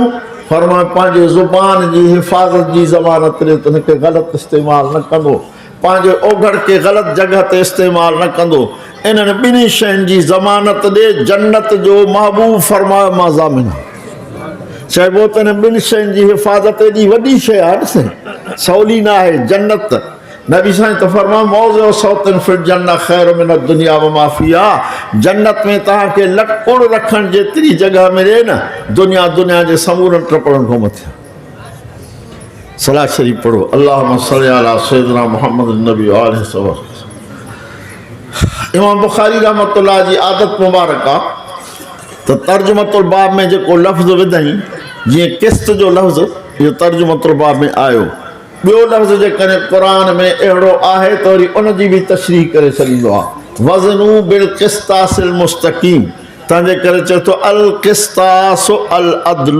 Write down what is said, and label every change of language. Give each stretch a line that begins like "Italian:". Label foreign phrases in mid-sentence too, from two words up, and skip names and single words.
Sindhi: फरमायो पंहिंजे ज़ुबान जी हिफ़ाज़त जी ज़मानत ॾे, त हुनखे ग़लति इस्तेमालु न कंदो, पंहिंजे ओघड़ खे ग़लति जॻह ते इस्तेमालु न कंदो। इन्हनि ॿिन्ही शयुनि जी ज़मानत ॾे, जन्नत जो महबूब फरमायो मां ज़ामिन। चइबो त हिन ॿिनि शयुनि जी हिफ़ाज़त एॾी वॾी शइ आहे, ॾिस सवली न आहे। जन्नत नबी साईं त फरमायो
Arabic: موضع سوط في الجنة خير من الدنيا و ما فيها.
Sindhi: जन्नत में तव्हांखे लकुड़ रखण जेतिरी जॻह मिले न, दुनिया जे समूरनि टपड़नि खां मथे। सलाह शरीफ़ पढ़ो,
Arabic: اللهم صل على سيدنا محمد نبي و آله و سلم.
Sindhi: इमाम बुखारी रहमतुल्लाह जी आदत मुबारक आहे त
Arabic: ترجمة الباب
Sindhi: में जेको लफ़्ज़ विधई, जीअं किस्त जो लफ़्ज़, इहो
Arabic: ترجمة الباب
Sindhi: में आयो। ॿियो लफ़्ज़ जेकॾहिं क़ुरान में अहिड़ो आहे त वरी उनजी बि तशरीह करे छॾींदो आहे।
Arabic: وزنوا بالقسطاس المستقيم,
Sindhi: तंहिंजे करे चए थो
Arabic: القسطاس العدل.